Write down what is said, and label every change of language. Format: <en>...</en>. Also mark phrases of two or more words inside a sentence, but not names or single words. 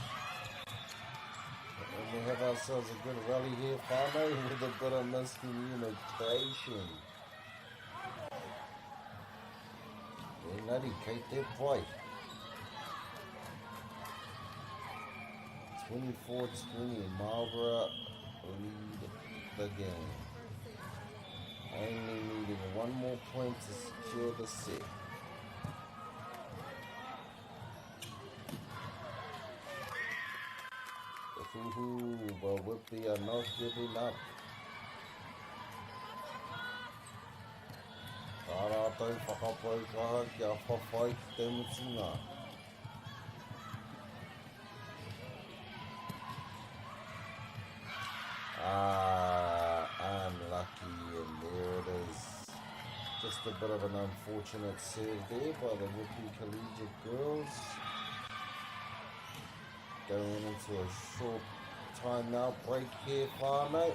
<en>And we have ourselves a good rally here, whānau, with a bit of miscommunication.</en> <mi>Engari, kei te pai.</mi> <en>24-20, Marlborough lead the game. Only needing one more point to secure the set. But Whippy are not giving up.</en> <mi>Tā rātou whakapai kaha kia whawhai ki te mutunga.</mi> <en>Unlucky, and there it is. Just a bit of an unfortunate serve there by the Whippy Collegiate girls. Going into a short timeout break here, whānau.</en>